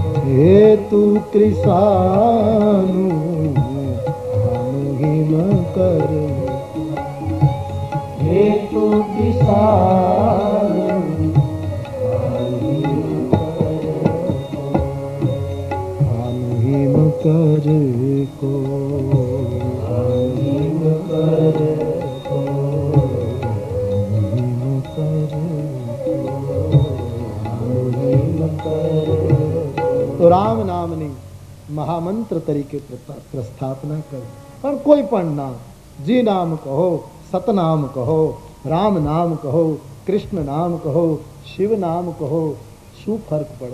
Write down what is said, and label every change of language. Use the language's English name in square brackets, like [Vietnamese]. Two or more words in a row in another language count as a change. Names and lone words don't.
[Awadhi] हेतु कृषानु हिम कर, हेतु कृषानु हिम कर को, हिम कर को, हिम कर [Gujarati] તો રામ નામની મહામંત્ર તરીકે પ્રસ્થાપના કરી. પણ કોઈ પણ નામ, જી નામ કહો, સતનામ કહો, રામ નામ કહો, કૃષ્ણ નામ કહો, શિવ નામ કહો, શું ફરક પડે?